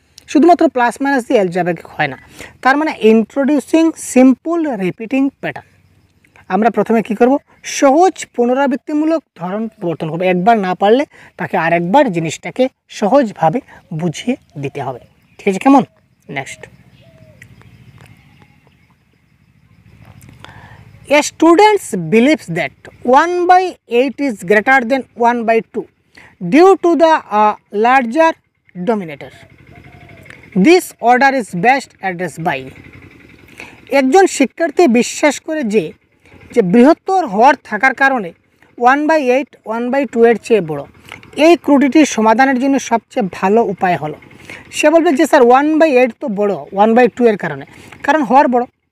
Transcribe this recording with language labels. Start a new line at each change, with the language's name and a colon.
Bangla: শুধুমাত্র plus minus দিয়ে algebraic হয় না। তার মানে ইন্ট্রোডিউসিং সিম্পল রিপিটিং প্যাটার্ন। আমরা প্রথমে কি করব, সহজ পুনরাবৃত্তিমূলক ধরন প্রবর্তন করব। একবার না পারলে তাকে আরেকবার জিনিসটাকে সহজভাবে বুঝিয়ে দিতে হবে। ঠিক আছে, কেমন? Next,
English: a student believes that 1/8 is greater than 1/2 due to the larger denominator. This order is best addressed by,
Bangla: একজন শিক্ষার্থী বিশ্বাস করে যে বৃহত্তর হর থাকার কারণে 1/8 1/2 এর চেয়ে বড়। এই ত্রুটিটির সমাধানের জন্য সবচেয়ে ভালো উপায় হলো, সে বলবে যে স্যার 1/8 তো বড় 1/2 এর কারণে, কারণ হর বড়।